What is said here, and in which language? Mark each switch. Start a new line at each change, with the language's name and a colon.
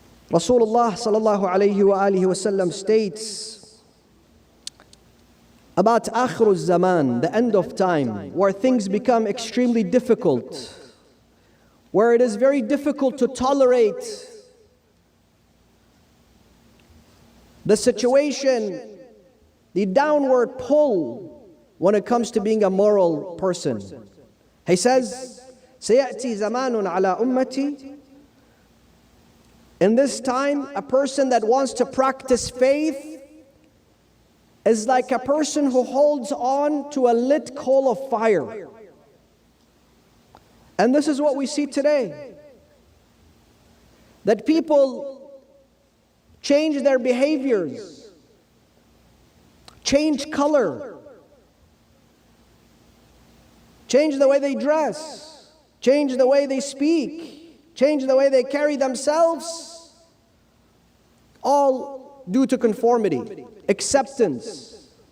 English: Rasulullah sallallahu alayhi wa alihi wa sallam states about Akhir zaman, the end of time, where things become extremely difficult, where it is very difficult to tolerate the situation, the downward pull when it comes to being a moral person. He says,
Arabic: سَيَأْتِي زَمَانٌ عَلَى أُمَّتِي.
English: In this time, a person that wants to practice faith is like a person who holds on to a lit coal of fire. And this is what we see today. That people change their behaviors, change color, change the way they dress, change the way they speak, change the way they carry themselves, all due to conformity, acceptance.